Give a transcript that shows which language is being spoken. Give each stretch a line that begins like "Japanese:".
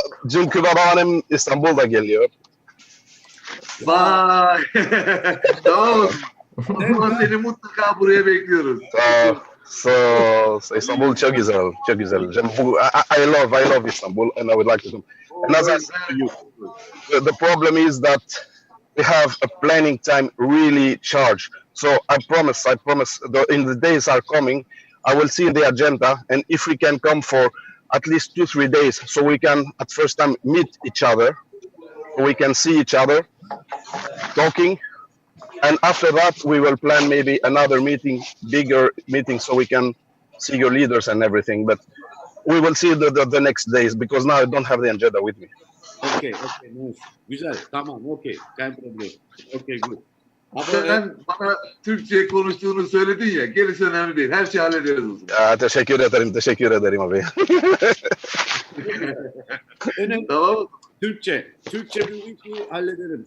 Turkish: Çünkü babaannem İstanbul'da geliyor. vay. Tamam. O zaman seni mutlaka buraya bekliyoruz. So İstanbul çok güzel, çok güzel.
English: I love İstanbul, and I would like to come. And as I said to you, the problem is that we have a planning time really charged. So I promise, in the days are coming, I will see the agenda, and if we can come for at least 2-3 days, so we can at first time meet each other, we can see each other, talking, and after that we will plan maybe another meeting, bigger meeting, so we can see your leaders and everything. But we will see the next days, because now I don't have the agenda with me. Okay, nice.
Turkish: Güzel, tamam,
English: okay.
German: Kein problem.
English: Okay, good.
Turkish: Sen bana Türkçe konuştuğunu söyledin ya, gerisi önemli değil. Her şeyi hallederiz o zaman. Teşekkür ederim abi. Önemli. Tamam. Türkçe bir işi hallederim.